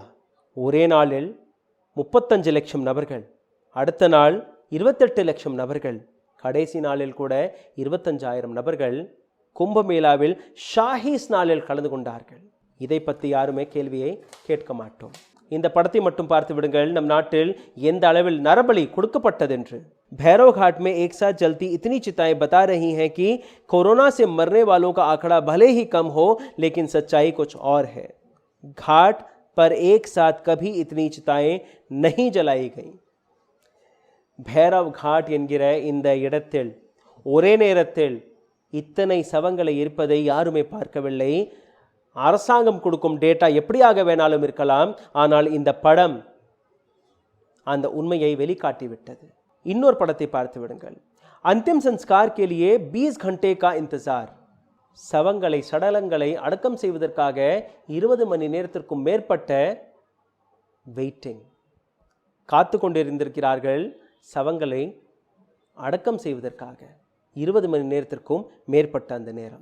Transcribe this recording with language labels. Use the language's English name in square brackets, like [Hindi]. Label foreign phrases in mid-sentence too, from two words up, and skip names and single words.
[Tamil] ஒரே நாளில் 35 லட்சம் நபர்கள், அடுத்த நாள் 28 லட்சம் நபர்கள், கடைசி நாளில் கூட 25,000 நபர்கள் கும்பமேளாவில் ஷாஹீஸ் நாளில் கலந்து கொண்டார்கள். இதை பற்றி யாருமே கேள்வியை கேட்க மாட்டோம். இந்த படத்தை மட்டும் பார்த்து விடுங்கள், நம் நாட்டில் எந்த அளவில் நரபலி கொடுக்கப்பட்டது என்று. [Hindi] भैरव घाट में एक साथ जलती इतनी चिताएं बता रही हैं कि कोरोना से मरने वालों का आंकड़ा भले ही कम हो, लेकिन सच्चाई कुछ और है. घाट पर एक साथ कभी इतनी चिताएं नहीं जलाई गई. [Tamil] भैरव घाट என்கிற இந்த இடத்தில் ஒரே நேரத்தில் இத்தனை சவங்களை இருப்பதை யாருமே பார்க்கவில்லை. அரசாங்கம் கொடுக்கும் டேட்டா எப்படியாக வேணாலும் இருக்கலாம், ஆனால் இந்த படம் அந்த உண்மையை வெளிக்காட்டிவிட்டது. இன்னொரு படத்தை பார்த்து விடுங்கள். [Hindi] अंतिम संस्कार के लिए 20 घंटे का इंतजार. [Tamil] சவங்களை சடலங்களை அடக்கம் செய்வதற்காக 20 மணி நேரத்திற்கும் மேற்பட்ட வெயிட்டிங், காத்து கொண்டிருந்திருக்கிறார்கள். சவங்களை அடக்கம் செய்வதற்காக 20 மணி நேரத்திற்கும் மேற்பட்ட அந்த நேரம்.